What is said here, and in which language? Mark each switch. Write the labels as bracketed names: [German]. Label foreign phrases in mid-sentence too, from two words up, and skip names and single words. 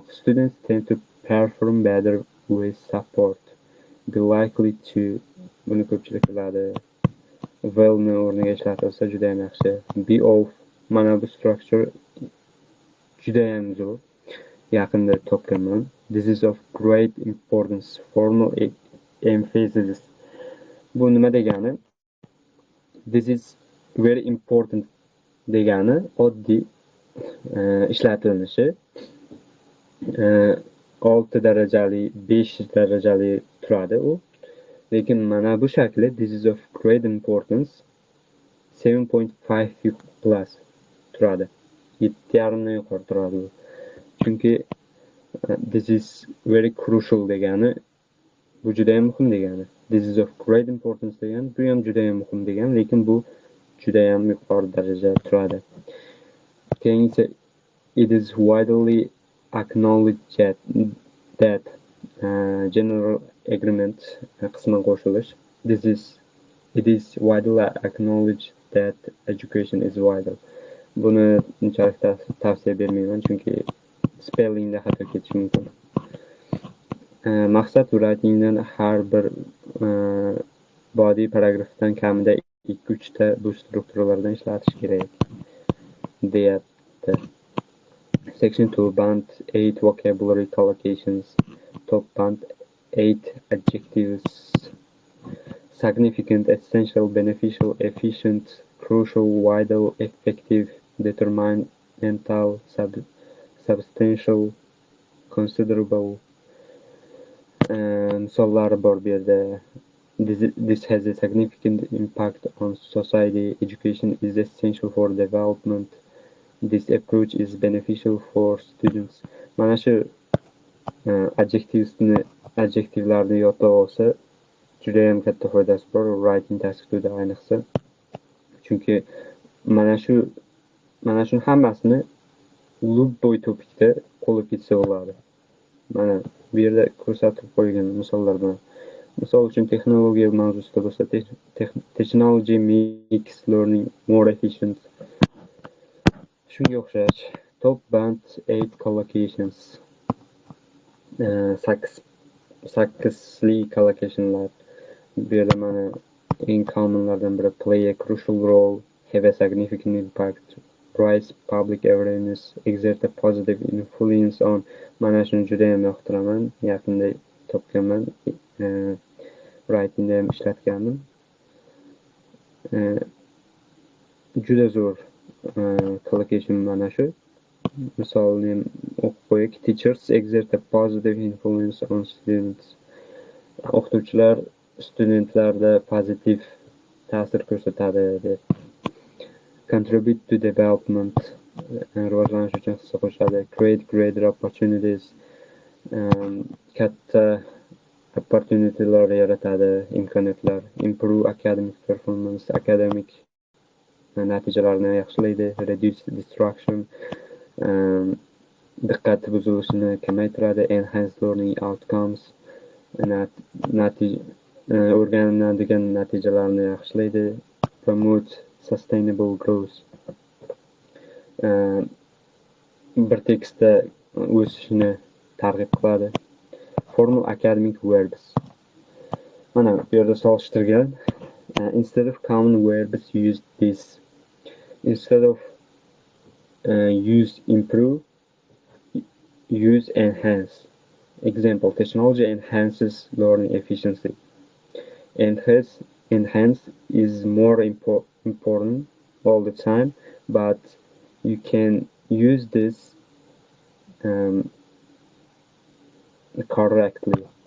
[English] Students tend to perform better with support. Be likely to, [Uzbek] buni ko'pchilik biladi. Well-ni o'rniga ishlatilsa juda ham yaxshi. [English] Be off, [Uzbek] mana bu structure juda ham zo'r. Yaqinda topganman. [English] This is of great importance. Formal emphasis. [Uzbek] Bu nima degani? [English] This is very important [Uzbek] degani oddiy ishlatilishi. 6 darajali, 5 darajali turadi u. Lekin mana bu shakli, [English] this is of great importance, 7.5+ turadi. [Uzbek] 7.5 dan yuqori turadi u. Chunki [English] this is very crucial [Uzbek] degani, bu juda ham muhim degani. [English] This is of great importance [Uzbek] degani, bu ham juda ham muhim degani, lekin bu juda ham yuqori darajada turadi. Keyin esa [English] it is widely acknowledged that general agreement [Uzbek] qisman qo'shilish. [English] It is widely acknowledged that education is vital. [Uzbek] Buni unchalik tavsiya bermayman, chunki spellingda xato ketishi mumkin. Maqsad writingdan har bir body paragrafdan kamida 2-3 ta bu strukturalardan ishlatish kerak deyapti. [English] Section 2, band 8 vocabulary collocations. Top band 8 adjectives. Significant, essential, beneficial, efficient, crucial, vital, effective, detrimental, substantial, considerable [Uzbek] misollari bor bu yerda. [English] This has a significant impact on society. Education is essential for development. This approach is beneficial for students. [Uzbek] Mana shu adjektivlarni yodlab olsa, juda ham katta foydasi bor writing tasvibida ayniqsa. Chunki mana shu hammasini любой topikda qo'llab ketsa bo'ladi. Mana bu yerda ko'rsatib qo'ygan misollar bilan. Misol uchun texnologiya mavzusida bo'lsa, [English] technology makes learning more efficient. [Uzbek] Shunga o'xshash. [English] Top band 8 collocations. [Uzbek] Sakkizli collocationlar. Bu yerda mana eng commonlardan biri [English] play a crucial role, have a significant impact, raise public awareness, exert a positive influence on. [Uzbek] Mana shuni juda ham yoqtiraman. Yaqinda topganman. Writingda ham ishlatgandim. Juda zo'r collocation mana shu. Misolni ham o'qib qo'yaylik. [English] Teachers exert a positive influence on students. [Uzbek] O'qituvchilar studentlarda pozitiv ta'sir ko'rsatadi deb. [English] Contribute to development, [Uzbek] rivojlanish uchun hissa qo'shadi. [English] Create greater opportunities, [Uzbek] katta opportunitylar yaratadi, imkoniyatlar. [English] Improve academic performance, [Uzbek] akademik natijalarni yaxshilaydi. [English] Reduce distraction, [Uzbek] diqqat buzilishini kamaytiradi. [English] Enhance learning outcomes, [Uzbek] o'rganiladigan natijalarni yaxshilaydi. [English] Promote sustainable growth, [Uzbek] bir tekstda o'sishni targ'ib qiladi. [English] Formal academic verbs. [Uzbek] Mana bu yerda solishtirgan. [English] Instead of common verbs, use this. Instead of use improve, use enhance. Example, technology enhances learning efficiency. Enhance is more important all the time, but you can use this correctly.